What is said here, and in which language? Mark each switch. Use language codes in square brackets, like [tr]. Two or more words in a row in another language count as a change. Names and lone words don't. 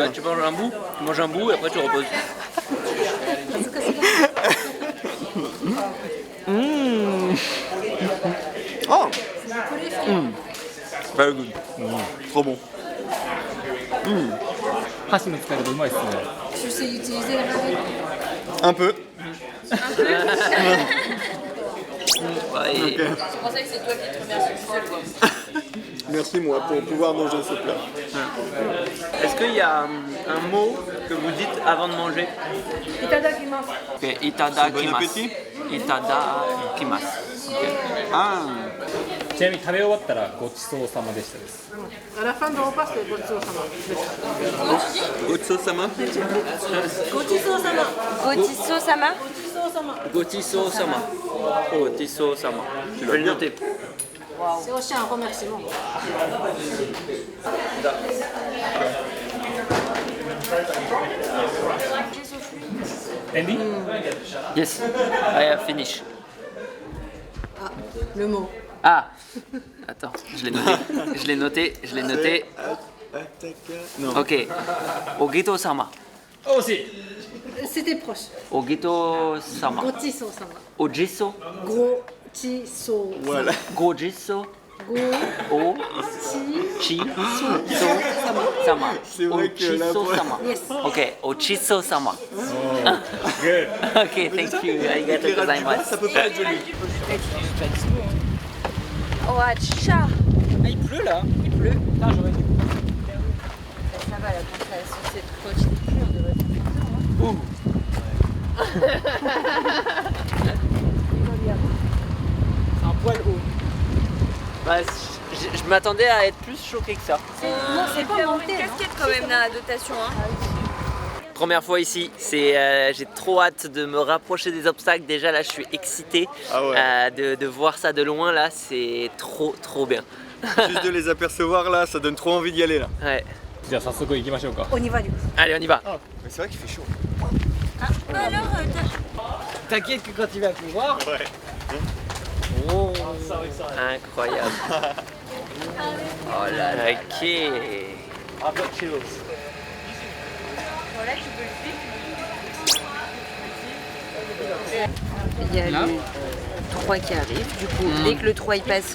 [fr] là. Tu manges un bout et après tu reposes. Oh. [en] Very good. [fr] Trop bon. Tu sais utiliser la manette. Un peu. Ouais, et- C'est pour ça que c'est toi qui te remercie tout seul, quoi. Merci moi pour pouvoir manger ce plat. Est-ce qu'il y a un mot que vous dites avant de manger? Itadakimasu. Ok, itadakimasu. Bon appétit. Itadakimasu. Ah. [ja] ちなみに食べ終わったらごちそうさまでしたです。 [fr] À la fin de repas, c'est gochiso-sama. Otso-sama. Gochiso-sama. Gotiso-sama. Gotiso-sama. Gotiso-sama. Je vais le noter. C'est aussi un remerciement. Andy? [en] Yes, I have finished. [fr] Ah, le mot. Ah, attends, je l'ai noté. Je l'ai noté, je l'ai noté. Non. Ok. Ogito-sama. Oh, si. C'était proche. Ogito-sama. Gochiso-sama. Ojiso. Gochiso. Voilà. Gojiso. Gochiso. Sama. C'est vrai que la Ochiso-sama. Yes. Ok, Ochiso-sama. Good. [en] Ok, thank you. [ja] ありがとうございます. [fr] Ça peut pas être joli. Oh, tcha. Ah, il pleut là. Il pleut. Putain, j'aurais dû. Ça va, la concentration, c'est trop chill. On devrait faire C'est un poil haut. Bah, je m'attendais à être plus choqué que ça. Non, c'est pas monté. Une casquette quand même dans la dotation. Hein. Première fois ici, j'ai trop hâte de me rapprocher des obstacles. Déjà là, je suis excité de voir ça de loin là, c'est trop bien. Juste de les apercevoir là, ça donne trop envie d'y aller là. Ouais. [ja] じゃあ早速行きましょうか。 [fr] On y va du coup. Allez, on y va. Mais c'est vrai qu'il fait chaud. T'inquiète que quand il va pleuvoir. Ouais. Oh, incroyable. Oh là là. Ok. Il y a le 3 qui arrive, du coup, dès que le 3 il passe,